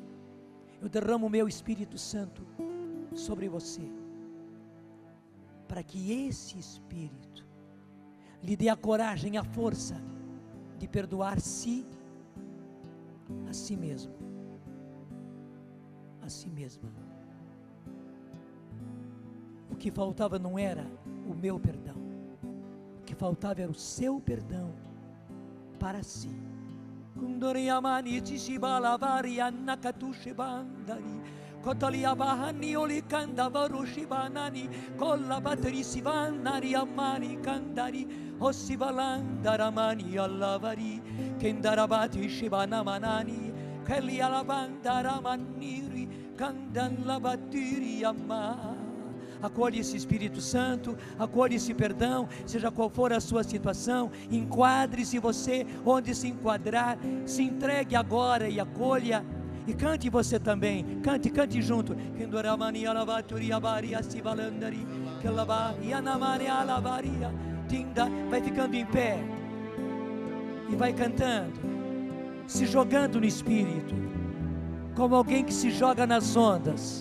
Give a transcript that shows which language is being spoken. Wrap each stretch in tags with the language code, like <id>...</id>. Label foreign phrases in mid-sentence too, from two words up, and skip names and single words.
<pt>Eu derramo o meu Espírito Santo sobre você, para que esse Espírito lhe dê a coragem, a força de perdoar-se a si mesmo, a si mesma. O que faltava não era o meu perdão, o que faltava era o seu perdão para si. Kundoriyamani Tishibalavari Annakatushibandari Kotalia Bahani Olikanda Varushibanani Kolla Batri Sivanari Amani Kandari Osivalandaramani Allavari Kendarabati Shibanamanani Kelia Lavandaramaniri Kandalabatiri Amma. Acolhe esse Espírito Santo, acolhe esse perdão, seja qual for a sua situação. Enquadre-se você onde se enquadrar, se entregue agora e acolha. E cante você também, cante junto. Vai ficando em pé e vai cantando, se jogando no Espírito, como alguém que se joga nas ondas.</pt>